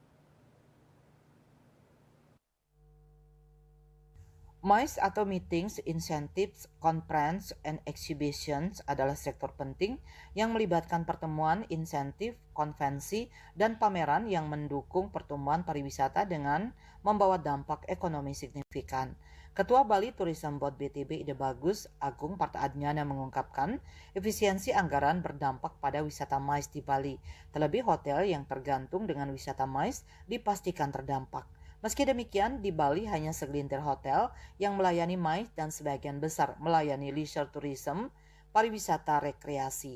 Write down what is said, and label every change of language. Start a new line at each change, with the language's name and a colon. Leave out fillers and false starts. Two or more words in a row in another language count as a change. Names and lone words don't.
Indonesian: MICE atau
English: Meetings, Incentives, Conference, and Exhibitions
Indonesian: adalah sektor penting yang melibatkan pertemuan, insentif, konvensi, dan pameran yang mendukung pertumbuhan pariwisata dengan membawa dampak ekonomi signifikan. Ketua Bali Tourism Board BTB Ide Bagus, Agung Partaadnyana mengungkapkan efisiensi anggaran berdampak pada wisata MICE di Bali. Terlebih hotel yang tergantung dengan wisata MICE dipastikan terdampak. Meski demikian, di Bali hanya segelintir hotel yang melayani MICE dan sebagian besar melayani
English: leisure tourism,
Indonesian: pariwisata rekreasi.